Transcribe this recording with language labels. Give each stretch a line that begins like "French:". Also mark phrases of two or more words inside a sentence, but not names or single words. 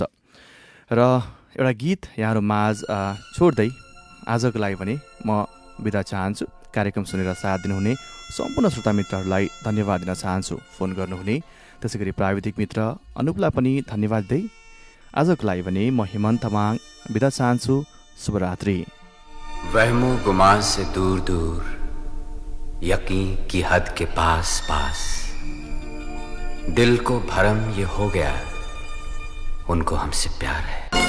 Nepali: र एउटा गीत यहाँहरू माझ छोड्दै आजको लागि पनि म बिदा चाहन्छु। कार्यक्रम सुनेर साथ दिनुहुने सम्पूर्ण श्रोता मित्रहरूलाई धन्यवाद दिन चाहन्छु। फोन गर्नुहुने, त्यसै गरी प्राविधिक मित्र अनुपलाई पनि धन्यवाद दिँदै आजको लागि भने म हेमन्त तामाङ बिदा चाहन्छु। शुभरात्रि।
Hindi: वहमो गुमान से दूर दूर, यकीन की हद के पास पास, दिल को भरम ये हो गया, उनको हमसे प्यार है।